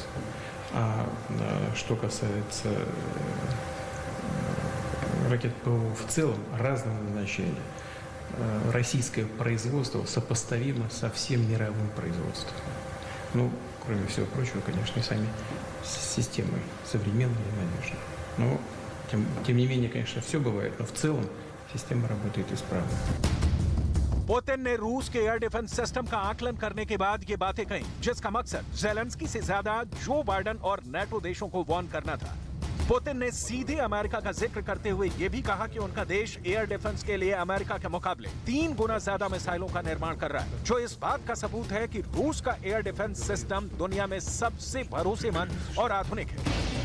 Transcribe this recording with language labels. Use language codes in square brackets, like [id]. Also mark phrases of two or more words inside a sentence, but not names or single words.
[ru] А что касается ракет ПВО в целом разного назначения, российское производство сопоставимо со всем мировым производством. Ну, кроме всего прочего, конечно, и сами системы современные и надежные. Но, тем не менее, конечно, все бывает, но в целом система работает исправно. [hi] पुतिन ने रूस के [en] air defense system [hi] का आकलन करने के बाद ये बातें कही, जिसका मकसद ज़ेलेंस्की से ज्यादा जो बाइडेन और नेटो देशों को वार्न करना था। पुतिन ने सीधे अमेरिका का जिक्र करते हुए ये भी कहा कि उनका देश [en] air defense [hi] के लिए अमेरिका के मुकाबले 3 गुना ज्यादा मिसाइलों का निर्माण कर रहा है, जो इस बात का सबूत है कि रूस का [en] air defense system [hi] दुनिया में सबसे भरोसेमंद और आधुनिक है।